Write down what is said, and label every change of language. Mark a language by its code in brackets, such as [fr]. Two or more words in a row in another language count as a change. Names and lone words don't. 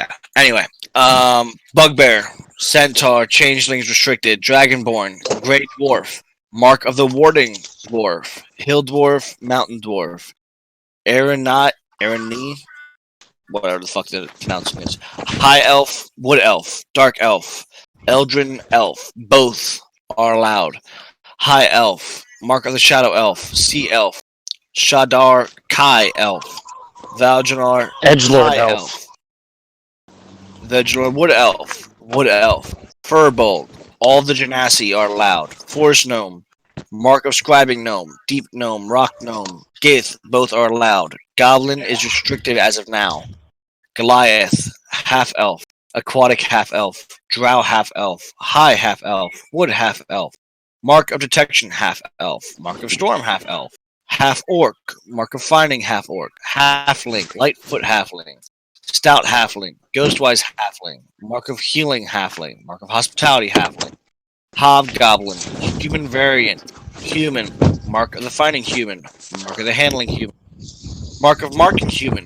[en] Anyway, Bugbear, Centaur, Changelings restricted, Dragonborn, Grey Dwarf, Mark of the Warding Dwarf, Hill Dwarf, Mountain Dwarf, Arani, whatever the fuck the pronouncing is, High Elf, Wood Elf, Dark Elf, Eldrin Elf, both are allowed. High Elf, Mark of the Shadow Elf, Sea Elf, Shadar Kai Elf, Valjanar Edgelord Elf. Edgelord Wood Elf, Furbolt, all the Genasi are allowed. Forest Gnome, Mark of Scribing Gnome, Deep Gnome, Rock Gnome, Gith, both are allowed. Goblin is restricted as of now. Goliath, Half Elf, Aquatic Half Elf, Drow Half Elf, High Half Elf, Wood Half Elf, Mark of Detection Half Elf, Mark of Storm Half Elf, Half Orc, Mark of Finding Half Orc, Halfling, Lightfoot Halfling, Stout Halfling, Ghostwise Halfling, Mark of Healing Halfling, Mark of Hospitality Halfling, Hobgoblin, Human Variant, Human, Mark of the Finding Human, Mark of the Handling Human, Mark of Market human.